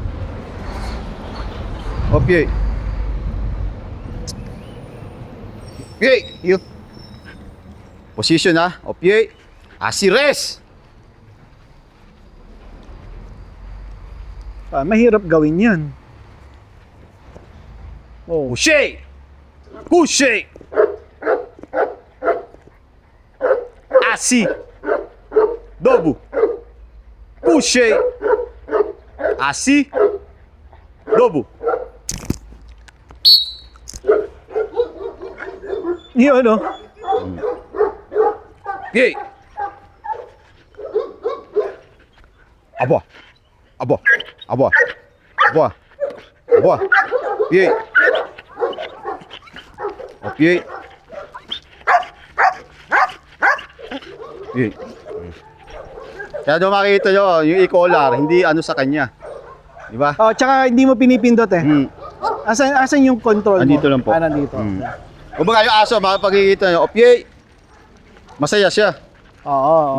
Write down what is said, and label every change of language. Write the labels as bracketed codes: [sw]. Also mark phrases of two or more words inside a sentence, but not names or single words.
[en] Okay. Okay, you. Position ha. Okay. Asi rest. [tl] Mahirap gawin yan. Oh. [fr] Couché! Couché! Assis! Debout! Couché! Assis! Debout! [tl] Yun, oh. [fr] Pied! À bois! À bois! À bois! À bois! À bois! Pied! Au pied! Pied! [tl] Kaya daw makikita nyo, yung e-collar, hindi ano sa kanya. Di ba? Oh, tsaka hindi mo pinipindot eh. Hmm. Asan yung control mo? Andito lang po. Nandito. Hmm. Kumbaga yung aso, makapagkikita nyo, okay, masaya siya. Oo.